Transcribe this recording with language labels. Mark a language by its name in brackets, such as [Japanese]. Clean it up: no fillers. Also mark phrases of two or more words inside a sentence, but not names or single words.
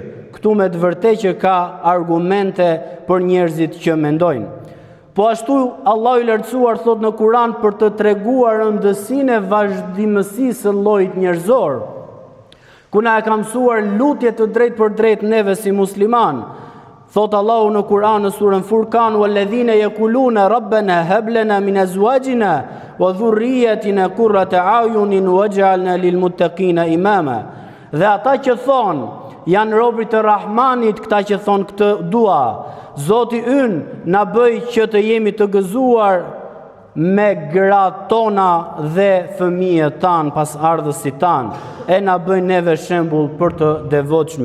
[Albanian] Këtu me të vërtetë që ka argumente për njerëzit që mendojnë. Po ashtu Allahu i lartësuar thot në Kur'an për të treguar rëndësinë e vazhdimësisë së llojit njerëzor, ku na e ka mësuar lutje të drejtë për drejtë neve si musliman. Thot Allahu në Kur'an në surën Furqan: [Arabic] "والذين يقولون ربنا هب لنا من أزواجنا وذرياتنا قرة أعين واجعلنا للمتقين إماما." [Albanian] Dhe ata që thonë, janë robërit e Rahmanit, këta që thonë këtë dua: "Zoti ynë na bëj që të jemi të gëzuar me gratë tona dhe fëmijët tanë pas ardhësit tanë, e na bëj neve shembull për të devotshmit."